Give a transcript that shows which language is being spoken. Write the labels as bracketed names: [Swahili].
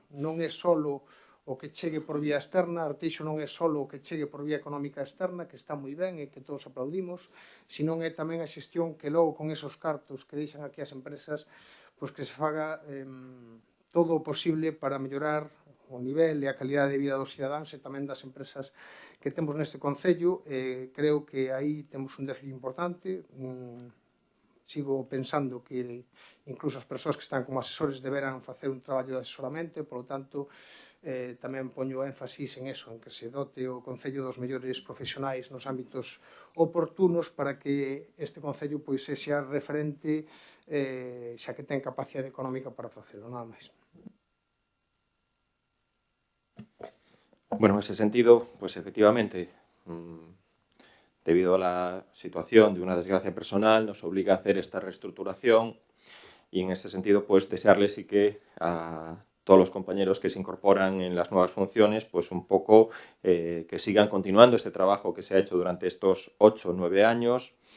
[Galician] Non é solo o que chegue por vía externa, Arteixo non é solo o que chegue por vía económica externa, que está moi ben e que todos aplaudimos, senón é tamén a xestión que logo con esos cartos que deixan aquí as empresas, pois que se faga todo o posible para mellorar o nivel e a calidade de vida dos cidadáns e tamén das empresas que temos neste Concello. Creo que aí temos un déficit importante. Sigo pensando que incluso as persoas que están como asesores deberán facer un traballo de asesoramento e, polo tanto, tamén poño énfasis en eso, en que se dote o Concello dos mellores profesionais nos ámbitos oportunos para que este Concello pois sexa referente xa que ten capacidade económica para facelo, nada máis. [Spanish] Bueno, en ese sentido, pues efectivamente, debido a la situación de una desgracia personal, nos obliga a hacer esta reestructuración y en ese sentido, pues desearles y que a todos los compañeros que se incorporan en las nuevas funciones, pues un poco que sigan continuando este trabajo que se ha hecho durante estos 8 o 9 años.